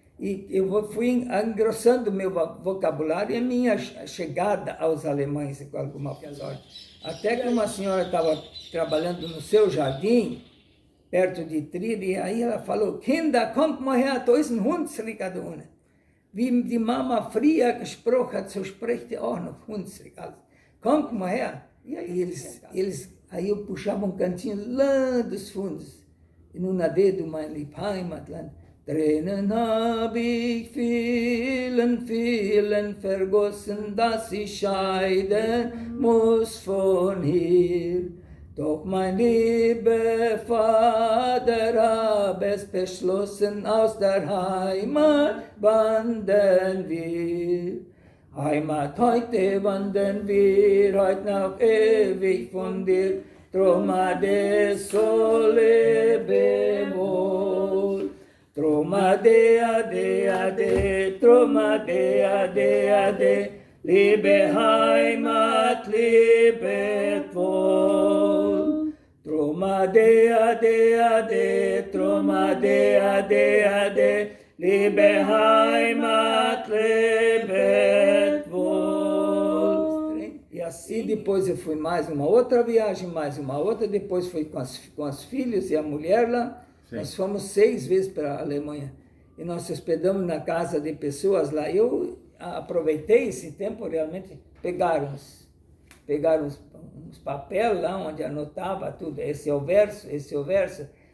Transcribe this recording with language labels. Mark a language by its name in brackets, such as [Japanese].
[Portuguese] E eu fui engrossando o meu vocabulário e a minha chegada aos alemães com alguma coisa. Até que uma senhora estava trabalhando no seu jardim, perto de Trier, e aí ela falou, [German] Kinder, kommt mal her, da ist ein Hunsrück da unten. Wie die Mama früher gesprochen hat, so spricht die auch noch Hunsrück. Kommt mal her. [Portuguese] E aí eu puxava um cantinho lá dos fundos, e no Nade do mein Heimatland. [German] Tränen hab ich vielen, vielen vergossen, dass ich scheiden muss von hier. Doch mein lieber Vater hab es beschlossen, aus der Heimat wandern wir. Heimat, heute wandern wir, heute noch ewig von dir. Drum ade, so lebe wohl. Drum ade, ade, ade, drum ade, ade, ade. Liebe Heimat, lebet wohl. Drum ade, ade, ade, drum ade, ade, ade. Liebe Heimat, lebet wohl. [Portuguese] E assim depois eu fui mais uma outra viagem, mais uma outra, depois fui com os filhos e a mulher lá. Sim. Nós fomos 6 vezes para a Alemanha e nós hospedamos na casa de pessoas lá. Eu aproveitei esse tempo, realmente pegaram uns papéis lá onde anotava tudo, esse é o verso, esse é o verso.